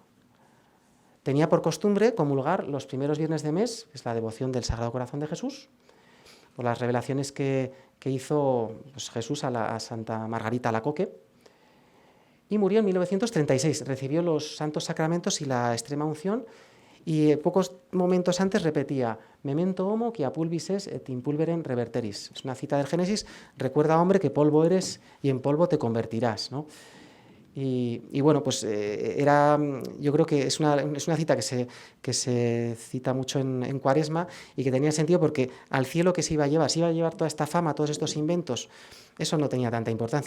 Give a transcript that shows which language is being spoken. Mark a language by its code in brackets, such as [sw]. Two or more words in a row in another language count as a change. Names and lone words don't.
[es] Tenía por costumbre comulgar los primeros viernes de mes, que es la devoción del Sagrado Corazón de Jesús, por las revelaciones que hizo pues, Jesús a Santa Margarita Alacoque, y murió en 1936. Recibió los santos sacramentos y la extrema unción, y pocos momentos antes repetía, [la] memento homo qui a pulvis es et in pulverem reverteris. [es] Es una cita del Génesis, recuerda, hombre, que polvo eres y en polvo te convertirás, ¿no? Y bueno, pues yo creo que es una cita que se cita mucho en Cuaresma y que tenía sentido porque al cielo que se iba a llevar toda esta fama, todos estos inventos, eso no tenía tanta importancia.